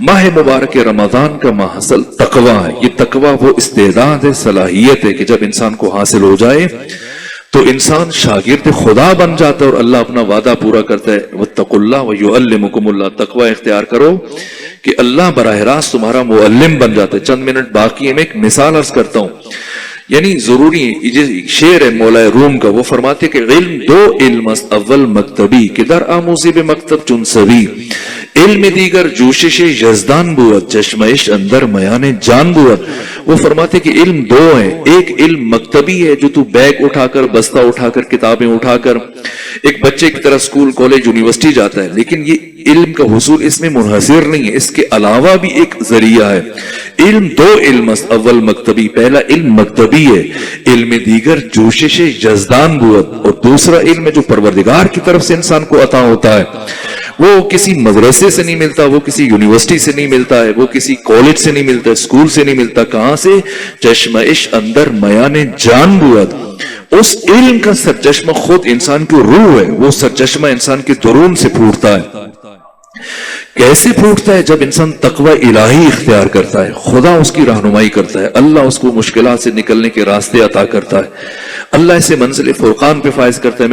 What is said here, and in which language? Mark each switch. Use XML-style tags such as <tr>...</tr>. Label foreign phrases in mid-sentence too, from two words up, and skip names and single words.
<ur>ماہ مبارک رمضان کا محصل تقوی ہے۔ یہ تقوی وہ استعداد ہے، صلاحیت ہے کہ جب انسان کو حاصل ہو جائے تو انسان شاگرد خدا بن جاتا ہے اور اللہ اپنا وعدہ پورا کرتا ہے</ur> <ar>واتقوا اللہ ویعلمکم اللہ،</ar> <ur>تقوی اختیار کرو کہ اللہ براہ راست تمہارا معلم بن جاتا ہے۔ چند منٹ باقی ہے، میں ایک مثال عرض کرتا ہوں، یعنی ضروری شعر ہے مولا روم کا، وہ فرماتے کہ</ur> <fa>علم دو علم است اول مکتبی کہ در آموزی بے مکتب چون سوی، علم دیگر جوشش یزدان بود چشمش اندر میان جان بود۔</fa> <ur>وہ فرماتے کہ علم دو ہیں، ایک علم مکتبی ہے جو تو بیگ اٹھا کر، بستہ اٹھا کر، کتابیں اٹھا کر ایک بچے کی طرح سکول کالج یونیورسٹی جاتا ہے، لیکن یہ علم کا حصول اس میں منحصر نہیں ہے، اس کے علاوہ بھی ایک ذریعہ ہے۔</ur> <fa>علم دو علم است اول مکتبی،</fa> <ur>پہلا علم مکتبی ہے،</ur> <fa>علم دیگر جوشش یزدان بود،</fa> <ur>اور دوسرا علم ہے جو پروردگار کی طرف سے انسان کو عطا ہوتا ہے۔ وہ کسی مدرسے سے نہیں ملتا، وہ کسی یونیورسٹی سے نہیں ملتا ہے، وہ کسی کالج سے نہیں ملتا، اسکول سے نہیں ملتا. کہاں سے؟</ur> <fa>چشمش اندر میان جان بود.</fa> <ur>اس علم کا سرچشمہ خود انسان کی روح ہے، وہ سرچشمہ انسان کے درون سے پھوٹتا ہے. کیسے پھوٹتا ہے؟ جب انسان تقوی الہی اختیار کرتا ہے، خدا اس کی رہنمائی کرتا ہے، اللہ اس کو مشکلات سے نکلنے کے راستے عطا کرتا ہے، اللہ اسے منزل فرقان پہ فائز کرتا ہے.</ur>